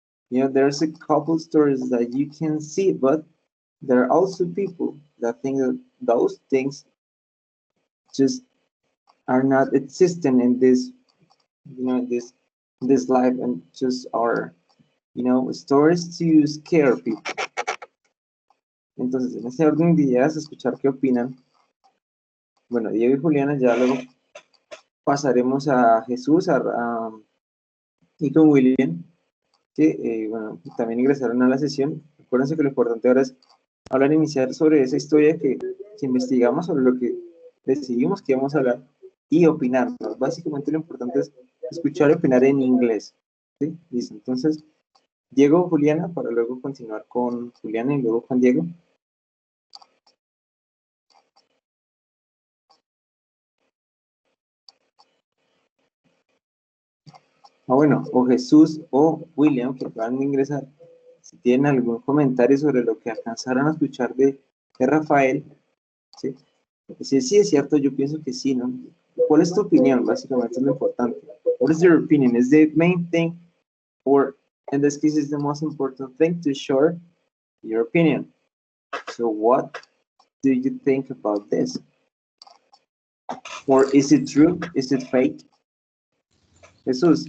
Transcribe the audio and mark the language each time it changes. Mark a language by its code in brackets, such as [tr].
[en] There's a couple stories that you can see, but there are also people that think that those things just are not existing in this life and just are, stories to scare people. [es] Entonces, en ese orden de ideas, escuchar qué opinan. Bueno, Diego y Juliana, ya luego pasaremos a Jesús y con William, que bueno, también ingresaron a la sesión. Acuérdense que lo importante ahora es hablar, iniciar sobre esa historia que investigamos, sobre lo que decidimos que íbamos a hablar y opinar, ¿no? Básicamente lo importante es escuchar y opinar en inglés. ¿Sí? Listo. Entonces, Diego, Juliana, para luego continuar con Juliana y luego con Diego. Bueno, o Jesús o William, que acaban de ingresar, si tienen algún comentario sobre lo que alcanzaron a escuchar de Rafael, ¿sí? Sí, es cierto, yo pienso que sí, ¿no? ¿Cuál es tu opinión? Básicamente es lo importante. [en] What is your opinion? Is the main thing, or in this case, is the most important thing to share your opinion? So what do you think about this? Or is it true? Is it fake? Jesus,